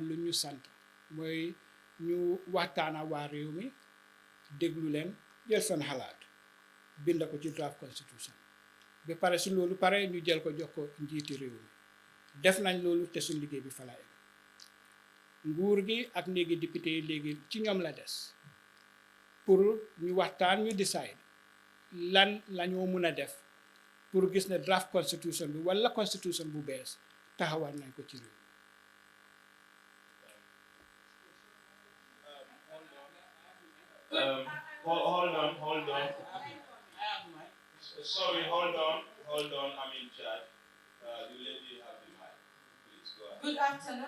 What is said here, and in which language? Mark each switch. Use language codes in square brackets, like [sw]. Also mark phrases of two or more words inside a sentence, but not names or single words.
[wo] lu ñu sant mooy ñu waxtaana waa réew mi déglu leen jël seen xalaat bind ko ci [en] draft constitution [wo] ba pare su loolu pare ñu jël ko jox ko njiiti réew mi def nañ loolu te suñ liggéey bi falaay nguur gi ak néegi député yi léegi ci ñoom la des pour ñu waxtaan ñu decide lan la ñoo mën a def pour gis ne [en] draft constitution [wo] bi wala constitution bu bees taxawal nañ ko ci réew [en] Hold on. Sorry, hold on. I'm in charge. The lady has the mic. Please go ahead. Good afternoon.